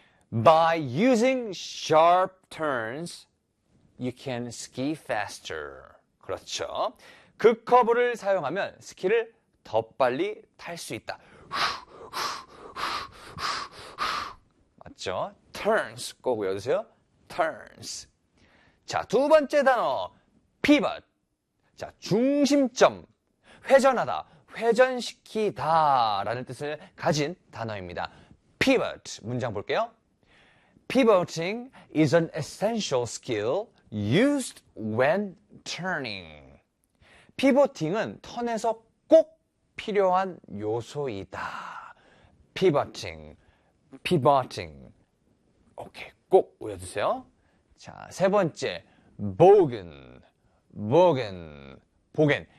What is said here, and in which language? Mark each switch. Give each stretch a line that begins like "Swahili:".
English: By using sharp turns, you can ski faster.
Korean: 그렇죠. 그 커브를 사용하면 스키를 더 빨리 탈 수 있다. 맞죠? Turns 꼭 외워주세요. Turns. 자, 두 번째 단어. Pivot. 자, 중심점. 회전하다. 회전시키다. 라는 뜻을 가진 단어입니다. Pivot. 문장 볼게요.
English: Pivoting is an essential skill used when turning.
Korean: 피보팅은 턴에서 꼭 필요한 요소이다. 피버팅, 피버팅. 오케이, 꼭 외워주세요. 자, 세 번째, 보겐, 보겐, 보겐.